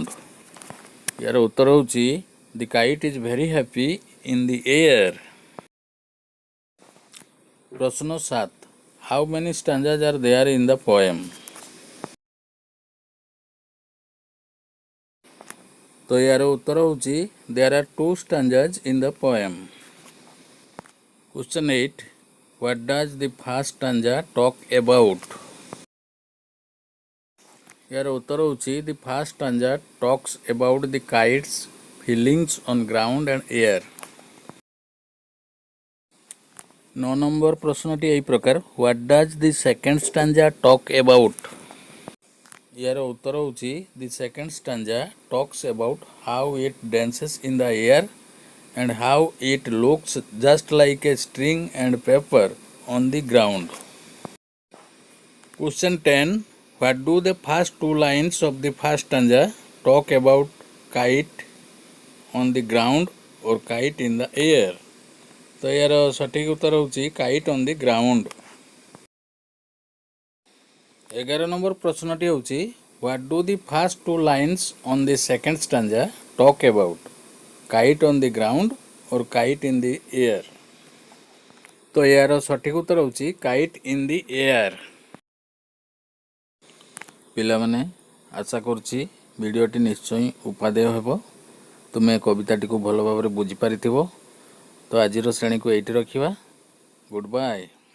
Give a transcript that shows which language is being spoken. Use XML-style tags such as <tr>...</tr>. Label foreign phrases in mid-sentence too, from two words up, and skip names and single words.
<or>ଏହାର ଉତ୍ତର ହେଉଛି</or> <en>the kite is very happy in the air. ପ୍ରଶ୍ନ 7 how many stanzas are there in the poem?</en> <or>ତ ଏହାର ଉତ୍ତର ହେଉଛି</or> <en>there are two stanzas in the poem. Question 8 What does the first stanza talk about?</en> <or>ଏହାର ଉତ୍ତର ହେଉଛି</or> <en>the first stanza talks about the kite's feelings on ground and air। 9</en> <or>ନମ୍ବର ପ୍ରଶ୍ନଟି ଏହି ପ୍ରକାର</or> <en>What does the second stanza talk about?</en> <or>ଏହାର ଉତ୍ତର ହେଉଛି</or> <en>the second stanza talks about how it dances in the air and how it looks just like a string and paper on the ground। Question 10 What do the first two lines of the first stanza talk about kite on the ground or kite in the air?</en> <or>ତ ଏହାର ସଠିକ ଉତ୍ତର ହେଉଛି</or> <en>kite on the ground। 11</en> <or>ନମ୍ବର ପ୍ରଶ୍ନଟି ହେଉଛି</or> <en>What do the first two lines on the second stanza talk about? Kite on the ground or kite in the air?</en> <or>ତ ଏହାର ସଠିକ ଉତ୍ତର ହେଉଛି</or> <en>kite in the air।</en> <or>ପିଲାମାନେ ଆଶା କରୁଛି ଭିଡ଼ିଓଟି ନିଶ୍ଚୟ ଉପାଦେୟ ହେବ। ତୁମେ କବିତାଟିକୁ ଭଲ ଭାବରେ ବୁଝିପାରିଥିବ। ତ ଆଜିର ଶ୍ରେଣୀକୁ ଏଇଠି ରଖିବା।</or> <en>good bye.</en>